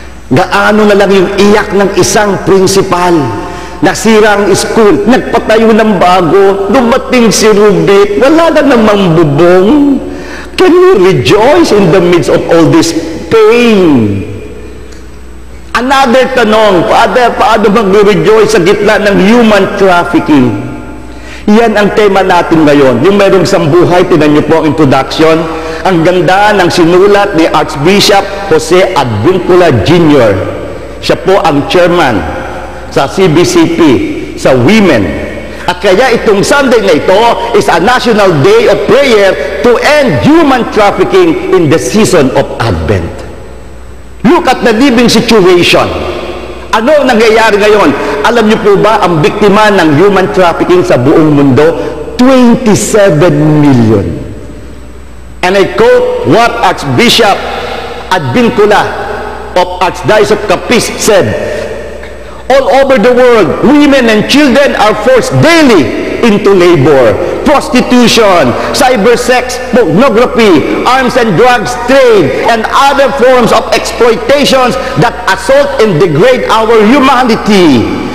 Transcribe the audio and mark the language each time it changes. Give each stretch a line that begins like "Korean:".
Filipino: Gaano na lang yung iyak ng isang principal. Nasira ang school, nagpatayo ng bago, dumating si Ruby, wala na namang bubong.
English: Can we rejoice in the midst of all this pain?
Filipino: Another tanong, Father, paano mag-rejoice sa gitna ng human trafficking? Yan ang tema natin ngayon. Yung mayroong isang buhay, tinan niyo po ang introduction. Ang ganda ng sinulat ni Archbishop Jose Advincula Jr. Siya po ang chairman sa CBCP, sa Women. At kaya itong Sunday na ito
English: is a national day of prayer to end human trafficking in the season of Advent. Look at the living situation.
Filipino: Ano nangyayari ngayon? Alam niyo po ba ang biktima ng human trafficking sa buong mundo?
English: 27 million. And I quote what Archbishop Advincula of Archdiocese of Capiz said, all over the world, women and children are forced daily into labor, prostitution, cybersex, pornography, arms and drugs trade, and other forms of exploitations that assault and degrade our humanity.